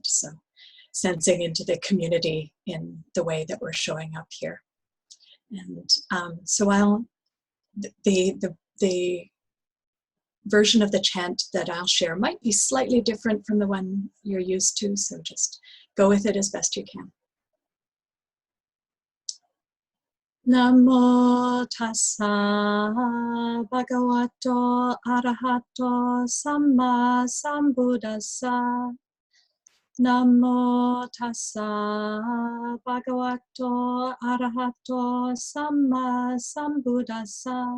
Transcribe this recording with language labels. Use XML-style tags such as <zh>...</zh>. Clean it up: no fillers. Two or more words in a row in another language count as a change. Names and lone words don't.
<en>So sensing into the community in the way that we're showing up here. And so the version of the chant that I'll share might be slightly different from the one you're used to, so just go with it as best you can.</en> <pi>Namo tassa bhagavato arahato samma sambuddhassa. Namo tassa bhagavato arahato samma sambuddhassa.</pi>